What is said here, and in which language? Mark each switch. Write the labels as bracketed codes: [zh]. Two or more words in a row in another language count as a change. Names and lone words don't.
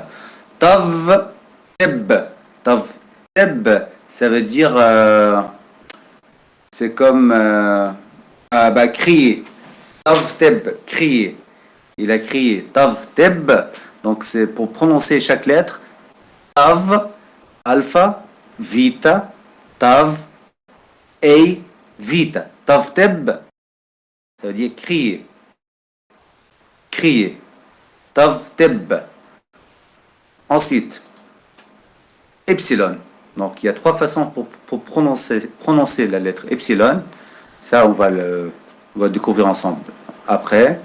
[fr] Tav-teb. Tav-teb, ça veut dire, c'est comme crier. Tav-teb, crier. Il a crié. Tav-teb, donc c'est pour prononcer chaque lettre. Tav, alpha, vita, tav, ei, vita. Tav-teb, ça veut dire crier. Crier. Tav-teb. Ensuite, epsilon. Donc, il y a trois façons pour prononcer la lettre epsilon. Ça, on va le découvrir ensemble après.